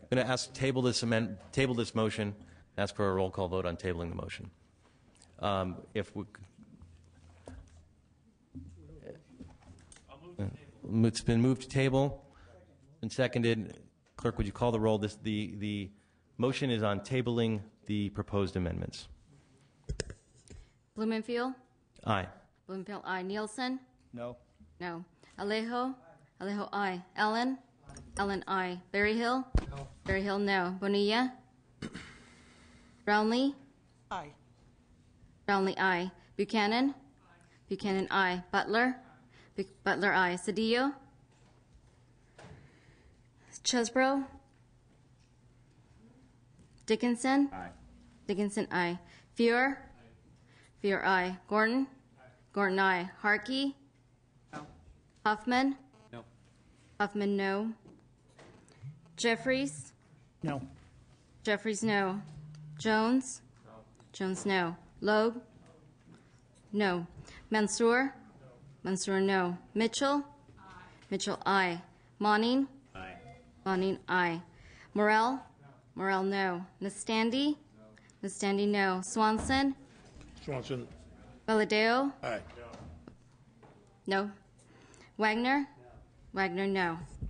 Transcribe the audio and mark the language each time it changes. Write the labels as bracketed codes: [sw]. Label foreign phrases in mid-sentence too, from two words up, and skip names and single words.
[en] I'm going to ask table this motion. Ask for a roll call vote on tabling the motion. It's been moved to table and seconded. Clerk, would you call the roll? The motion is on tabling the proposed amendments. Blumenfield? Aye. Blumenfield, aye. Nielsen? No. No. Alejo? Alejo, aye. Ellen? Ellen, aye. Berryhill? No. Berryhill, no. Bonilla? Brownlee? Aye. Brownlee, aye. Buchanan? Buchanan, aye. Butler? Butler, aye. Cedillo? Chesbro? Dickinson? Aye. Dickinson, aye. Fior? Fior, aye. Gordon? Gordon, aye. Harkey? No. Huffman? No. Huffman, no. Jeffries? No. Jeffries, no. Jones? No. Jones, no. Loeb? No. Mansour? Mansour, no. Mitchell? Aye. Mitchell, aye. Monning? Aye. Monning, aye. Morrell? Morrell, no. Nastandi? No. Nastandi, no. Swanson? Swanson. Valadeo? Aye. No. Wagner? No. Wagner, no.